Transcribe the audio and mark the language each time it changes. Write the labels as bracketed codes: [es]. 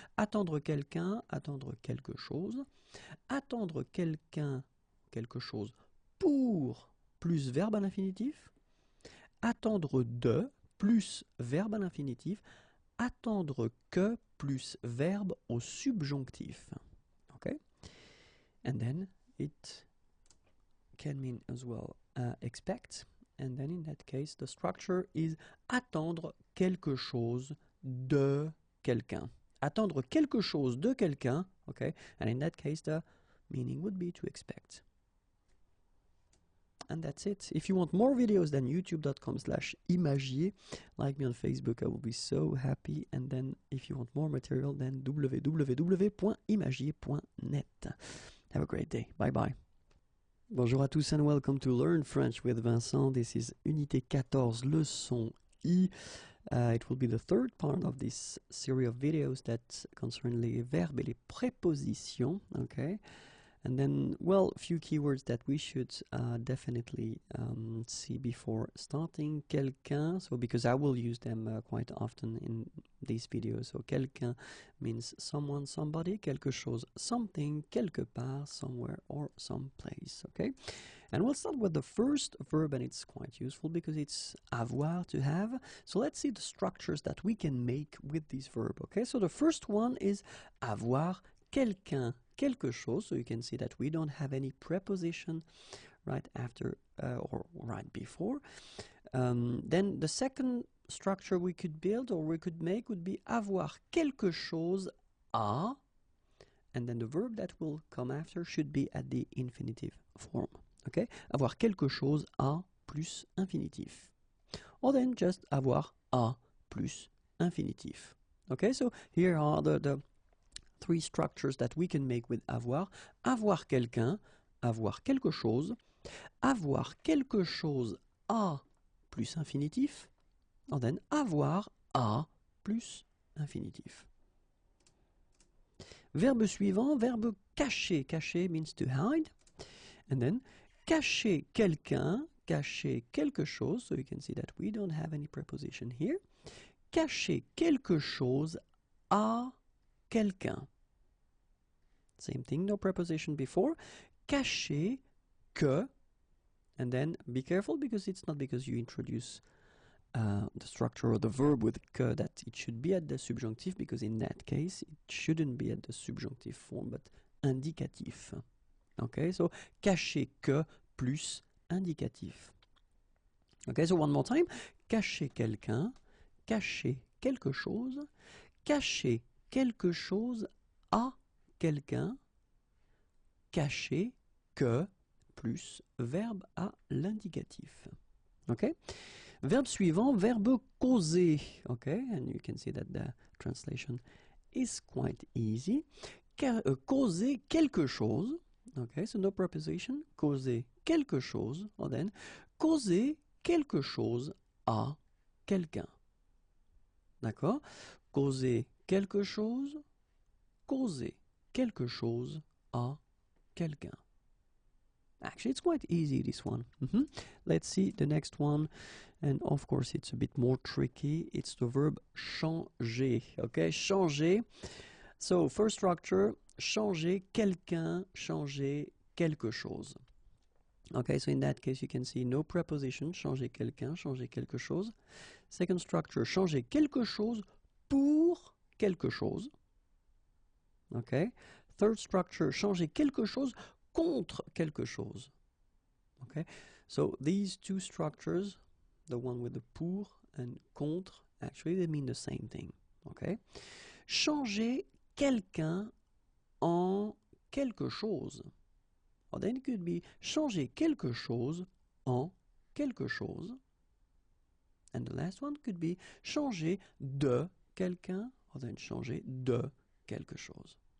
[fr] Attendre quelqu'un, attendre quelque chose. Attendre quelqu'un, quelque chose pour plus verbe à l'infinitif. Attendre de plus verbe à l'infinitif. Attendre que plus verbe au subjonctif. [en] Okay? And then it can mean as well expect. And then in that case, the structure is [fr] attendre quelque chose de quelqu'un. Attendre quelque chose de quelqu'un. [en] Okay? And in that case, the meaning would be to expect. And that's it. If you want more videos, then youtube.com/imagier. Like me on Facebook, I will be so happy. And then if you want more material, then www.imagier.net. Have a great day. Bye bye. [fr] Bonjour à tous [en] and welcome to Learn French with Vincent. This is [fr] Unité 14, leçon I. [en] It will be the third part of this series of videos that concern les verbes et les prépositions. Okay. And then, well, a few keywords that we should definitely see before starting. Quelqu'un, so because I will use them quite often in these videos. So quelqu'un means someone, somebody, [fr] quelque chose, [en] something, [fr] quelque part, [en] somewhere, or someplace. Okay, and we'll start with the first verb, and it's quite useful because it's avoir, to have. So let's see the structures that we can make with this verb. Okay, so the first one is [fr] avoir quelqu'un. Quelque chose, [en] so you can see that we don't have any preposition right after or right before. Then the second structure we could build or we could make would be [fr] avoir quelque chose à, [en] and then the verb that will come after should be at the infinitive form. Okay, [fr] avoir quelque chose à plus infinitif, [en] or then just [fr] avoir à plus infinitif. [en] Okay, so here are the three structures that we can make with avoir. [fr] Avoir quelqu'un, avoir quelque chose, avoir quelque chose à plus infinitif, [en] and then [fr] avoir à plus infinitif. Verbe suivant, verbe cacher. [en] Cacher means to hide. And then [fr] cacher quelqu'un, cacher quelque chose, [en] so you can see that we don't have any preposition here. [fr] Cacher quelque chose à quelqu'un. [en] Same thing, no preposition before. [fr] Cacher que, [en] and then be careful because it's not because you introduce the structure of the verb with que that it should be at the subjunctive, because in that case it shouldn't be at the subjunctive form but indicatif. Okay, so [fr] cacher que plus indicatif. [en] Okay, so one more time. [fr] Cacher quelqu'un, cacher quelque chose, cacher quelque chose à quelqu'un, cacher que plus verbe à l'indicatif. Okay? Verbe suivant, verbe causer. [en] Okay, and you can see that the translation is quite easy. [fr] Causer quelque chose. [en] Okay, so no preposition. [fr] Causer quelque chose, [en] or then [fr] causer quelque chose à quelqu'un. D'accord? Causer quelque chose, causer quelque chose à quelqu'un. [en] Actually, it's quite easy, this one. Let's see the next one. And of course, it's a bit more tricky. It's the verb changer. Okay, changer. So, first structure, [fr] changer quelqu'un, changer quelque chose. [en] Okay, so in that case, you can see no preposition, [fr] changer quelqu'un, changer quelque chose. [en] Second structure, [fr] changer quelque chose pour quelque chose. Okay. [en] Third structure, [fr] changer quelque chose contre quelque chose. [en] Okay. So these two structures, the one with the pour and contre, actually they mean the same thing. Okay. [fr] Changer quelqu'un en quelque chose. [en] Or then it could be [fr] changer quelque chose en quelque chose. [en] And the last one could be [fr] changer de quelqu'un, [en] or then [fr] changer de quelque chose.